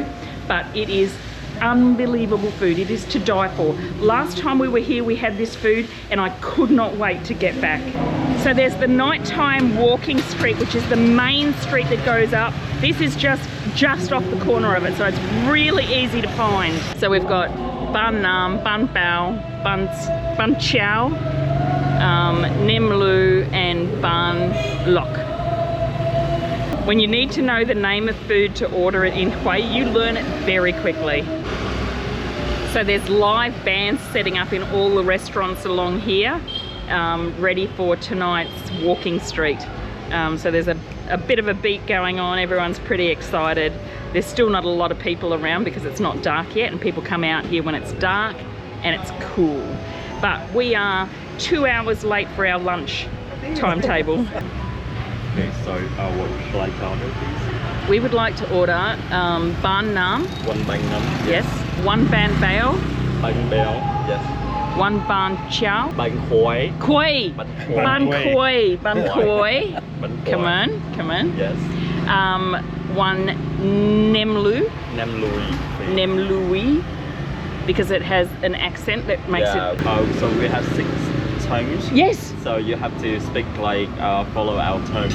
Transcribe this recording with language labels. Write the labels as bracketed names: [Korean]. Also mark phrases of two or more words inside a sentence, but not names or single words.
[English] But it is unbelievable food. It is to die for. Last time we were here, we had this food, and I could not wait to get back. So there's the nighttime walking street, which is the main street that goes up. This is just off the corner of it, so it's really easy to find. So we've got Ban Nam, Ban Bao, Ban Chao, Nem Lu, and Ban Lok. When you need to know the name of food to order it in Hue, you learn it very quickly. So there's live bands setting up in all the restaurants along here, ready for tonight's walking street. So there's a bit of a beat going on. Everyone's pretty excited. There's still not a lot of people around because it's not dark yet, and people come out here when it's dark and it's cool. But we are 2 hours late for our lunch timetable. Okay, so what would you like to order, please? We would like to order Ban Nam. One Ban Nam. Yes. One Ban Bao. Ban Bao. Yes. One Ban Chao. Ban Hue. Koi. Ban Koi. Ban Koi. Come on, come on. Yes. One Nem Lu. Nem Lui. Nem Lui. Because it has an accent that makes it... so we have 6 tongues. Yes. So you have to speak like follow our tongue.